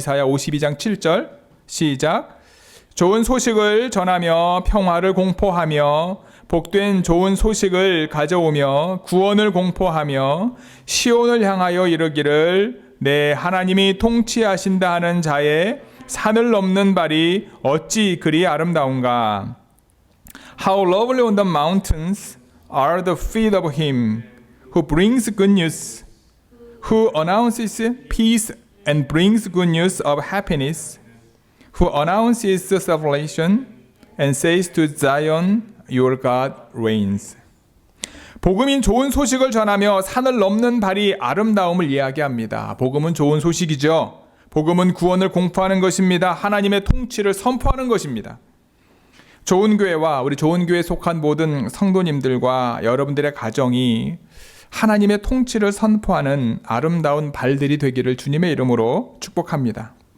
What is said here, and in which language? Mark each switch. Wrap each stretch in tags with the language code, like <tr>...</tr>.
<ko>이사야 52장 7절 시작. 좋은 소식을 전하며 평화를 공포하며 복된 좋은 소식을 가져오며 구원을 공포하며 시온을 향하여 이르기를 내 하나님이 통치하신다 하는 자의 산을 넘는 발이 어찌 그리 아름다운가.</ko> <en>How lovely on the mountains are the feet of him who brings good news, who announces peace and brings good news of happiness, who announces salvation and says to Zion, Your God reigns.</en> <ko>복음인 좋은 소식을 전하며 산을 넘는 발이 아름다움을 이야기합니다. 복음은 좋은 소식이죠. 복음은 구원을 공포하는 것입니다. 하나님의 통치를 선포하는 것입니다. 좋은 교회와 우리 좋은 교회에 속한 모든 성도님들과 여러분들의 가정이 하나님의 통치를 선포하는 아름다운 발들이 되기를 주님의 이름으로 축복합니다.</ko>